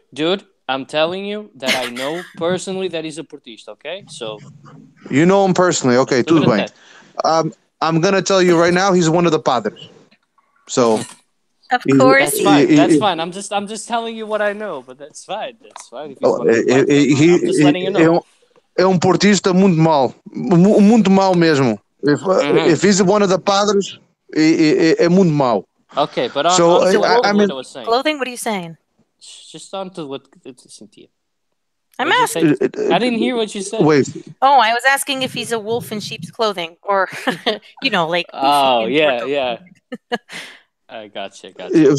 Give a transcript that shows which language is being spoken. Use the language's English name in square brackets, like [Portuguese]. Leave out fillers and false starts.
[English] Dude, I'm telling you that I know personally that he's a Portista, okay? So... You know him personally. Okay, [Portuguese] tudo bem. [English] I'm going to tell you right now, he's one of the padres. So... Of course. That's fine. I'm just telling you what I know, but that's fine. That's fine. I'm just letting you know. [Portuguese] É portista muito mal mesmo. [English] If he's one of the padres, [Portuguese] é muito mal. [English] Okay, but on to what I was saying. Clothing, what are you saying? Just on to what Cynthia. I'm asking. I didn't hear what you said. Wait. Oh, I was asking if he's a wolf in sheep's clothing, or like. Oh yeah. I gotcha.